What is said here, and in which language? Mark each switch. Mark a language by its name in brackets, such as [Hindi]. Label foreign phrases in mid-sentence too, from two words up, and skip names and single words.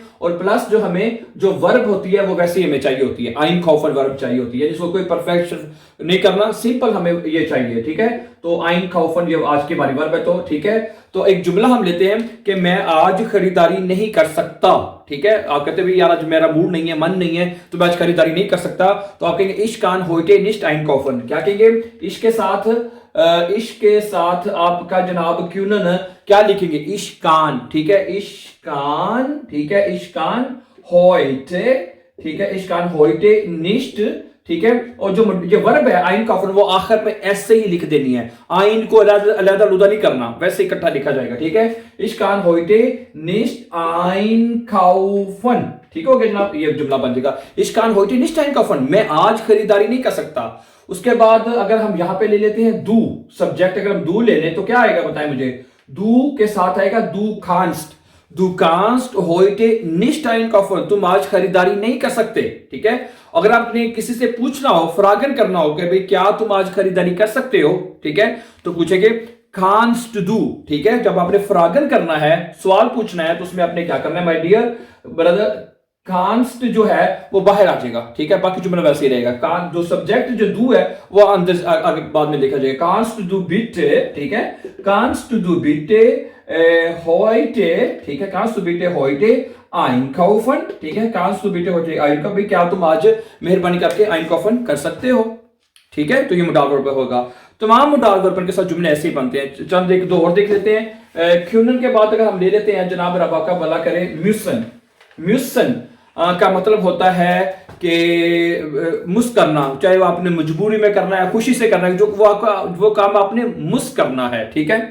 [Urdu] اور پلس جو ہمیں جو ورب ہوتی ہے وہ ویسے ہی ہمیں چاہیے ہوتی ہے، einkaufen ورب چاہیے ہوتی ہے، جس کو کوئی پرفیکشن نہیں کرنا، سمپل ہمیں یہ چاہیے، ٹھیک ہے. تو einkaufen یہ آج کی باری ورب ہے، تو ٹھیک ہے. تو ایک جملہ ہم لیتے ہیں کہ میں آج خریداری نہیں کر سکتا، ٹھیک ہے. آپ کہتے ہیں یار آج میرا موڈ نہیں ہے، من نہیں ہے، تو میں آج خریداری نہیں کر سکتا، تو آپ کہیں گے [German] ich kann heute nicht einkaufen। [Urdu] کیا کہیں گے? اس کے ساتھ آپ کا جناب کیونن کیا لکھیں گے? [German] ich kann, [Urdu] ٹھیک ہے, [German] ich kann, [Urdu] ٹھیک ہے, [German] ich kann heute, [Urdu] ٹھیک ہے, [German] ich kann heute nicht, [Urdu] ٹھیک ہے. اور جو یہ ورب ہے einkaufen وہ آخر میں ایسے ہی لکھ دینی ہے، آئن کو الگ الگ نہیں کرنا، ویسے اکٹھا لکھا جائے گا، ٹھیک ہے. [German] ich kann heute nicht einkaufen, [Urdu] ٹھیک ہو گیا جناب، یہ جملہ بن جائے گا [German] ich kann heute nicht einkaufen, [Urdu] میں آج خریداری نہیں کر سکتا. اس کے بعد اگر ہم یہاں پہ لے لیتے ہیں du سبجیکٹ، اگر ہم du لے لیں تو کیا آئے گا بتائیں مجھے? [German] du [Urdu] کے ساتھ آئے گا [German] du kannst heute nicht einkaufen, [Urdu] تم آج خریداری نہیں کر سکتے، ٹھیک ہے. اگر آپ نے کسی سے پوچھنا ہو، فراگن کرنا ہو کہ بھائی کیا تم آج خریداری کر سکتے ہو، ٹھیک ہے، تو پوچھیں گے [German] kannst du, [Urdu] ٹھیک ہے. جب آپ نے فراگن کرنا ہے، سوال پوچھنا ہے، تو اس میں آپ نے کیا کرنا ہے [English] my dear brother? [Urdu] kannst جو ہے وہ باہر آ جائے گا، ٹھیک ہے، باقی جملہ ویسے ہی رہے گا. جو سبجیکٹ جو du ہے وہ اندر آگے بعد میں لکھا جائے گا, [German] kannst du bitte, [Urdu] ٹھیک ہے, [German] kannst du bitte heute, [Urdu] ٹھیک ہے, [German] kannst du bitte heute einkaufen, [Urdu] ٹھیک ہے, [German] kannst du bitte heute einkaufen, [Urdu] کیا تم آج مہربانی کر کے einkaufen کر سکتے ہو، ٹھیک ہے. تو یہ [German] Modalverb [Urdu] ہوگا. تمام [German] Modalverb [Urdu] کے ساتھ جملے ایسے ہی بنتے ہیں. چند ایک دو اور دیکھ لیتے ہیں. کیونن کے بعد اگر ہم لے لیتے ہیں جناب ربا کا بھلا کرے میوسن کا مطلب ہوتا ہے کہ مس کرنا، چاہے وہ آپ نے مجبوری میں کرنا ہے، خوشی سے کرنا ہے، جو وہ کام آپ نے مس کرنا ہے، ٹھیک ہے.